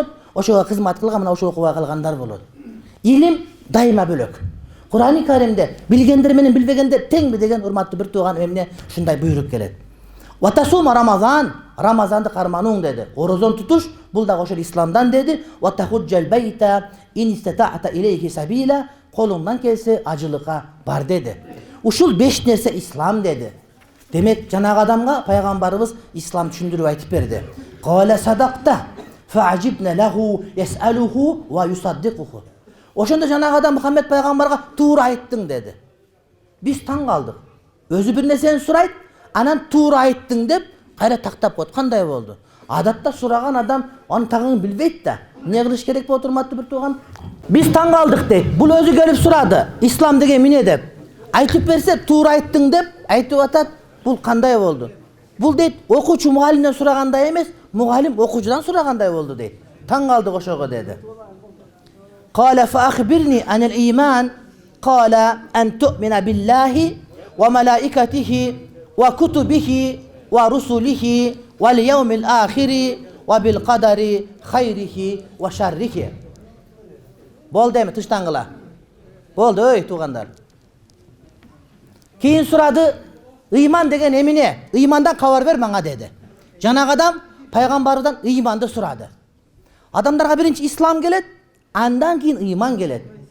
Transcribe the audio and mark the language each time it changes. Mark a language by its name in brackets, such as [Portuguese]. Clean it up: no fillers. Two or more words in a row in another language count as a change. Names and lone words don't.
[Kyrgyz] Ошого кызмат кылган, мына ошо окубай калгандар болот. Илим дайыма бөлөк. Кур'ан-ы Каримде билгендер менен билбегендер теңби деген урматтуу бир тууган эмне ушундай буйрук келет. [Arabic] وتصوم رمضان, [Kyrgyz] Рамазанды кармануң деди. Орозон тутуш, бул да ошол исламдан деди. [Arabic] وتحج البيت إن استطعت إليه سبيلا, [Kyrgyz] колуңдан келсе ажылыкка бар деди. Ушул 5 нерсе ислам деди. Демек жанагы адамга пайгамбарыбыз ислам түшүндүрүп айтып берди. [Arabic] قال صدقت فعجبنا له يسأله ويصدقه. [Kyrgyz] Ошондо жанагы адам Мухаммед пайгамбарга туура айттың деди. Биз таң калдык. Өзү бир нерсени сурайт, анан туура айттың деп кайра тактап коет. Кандай болду? Адатта сураган адам анын тагын билбейт да. Эмне кылыш керек болот, урматтуу бир тууган? Биз таң калдык дейт. Бул өзү келип сурады. Ислам деген эмне деп? Айтып берсе, туура айттың деп айтып атат. Бул кандай болду? Бул дейт, окуучу мугалимден сурагандай эмес, мугалим окуучудан сурагандай болду дейт. Таң калдык ошого деди. [Arabic] قال فأخبرني عن الإيمان قال أن تؤمن بالله وملائكته وكتبه ورسله واليوم الآخر وبالقدر خيره وشره. [Kyrgyz] Болду эми тыштангыла. Болду ой туугандар. Кийин сурады, ыйман деген эмне? Ыймандан кабар бер мага деди. Жанагы адам пайгамбардан ыйманды сурады. Адамдарга биринчи ислам келет, андан кийин ыйман келет.